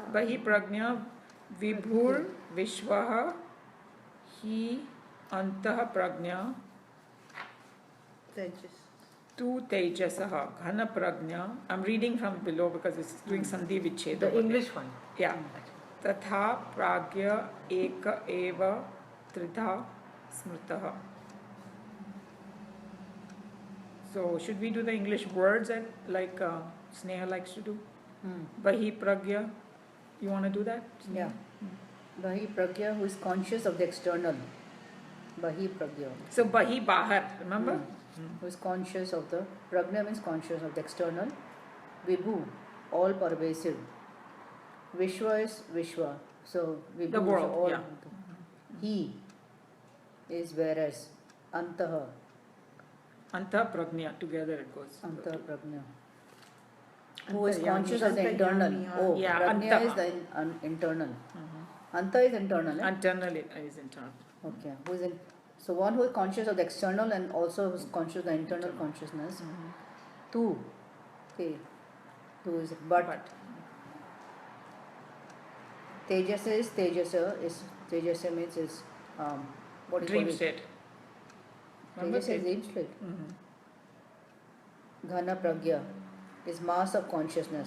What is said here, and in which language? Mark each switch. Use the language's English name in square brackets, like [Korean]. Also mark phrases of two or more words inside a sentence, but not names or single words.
[Sanskrit] बहि प्रज्ञ विभुर् विश्वः हि अन्तः प्रज्ञ Tejas. तु तैजसः घन प्रज्ञ. [English] I'm reading from below because it's doing sandhi vicheda. The English one. Yeah. [Sanskrit] तथा प्राज्ञ एक एव त्रिधा स्मृतः. [English] So should we do the English words and like Sneha likes to do? [Sanskrit] बहि प्रज्ञ. [English] You want to do that? Yeah. [Sanskrit] बहि प्रज्ञ, [English] who is conscious of the external. [Sanskrit] बहि प्रज्ञ. [English] So bahi bahar, remember? Who is conscious of the, Pragya means conscious of the external. Vibhu, all pervasive. Vishwa is Vishwa. So Vibhu The world, is all. yeah. He is whereas. Antaha, [Sanskrit] अन्त प्रज्ञ, [English] together it goes. [Sanskrit] अन्तः प्रज्ञ. [English] Who is Antaryami, conscious of the internal. Antaryami, Oh, yeah, Pragya Antah. is the internal. Anta is internal. Eh? Internal is internal. Okay. Who is in, so one who is conscious of the external and also who is conscious of the internal consciousness. Tu. Okay. Tu is but. Tejasa is Tejasa means is what do you Dream call it? state. Remember Tejasa is dream state. Mhm. [Sanskrit] घन प्रज्ञ [English] is mass of consciousness.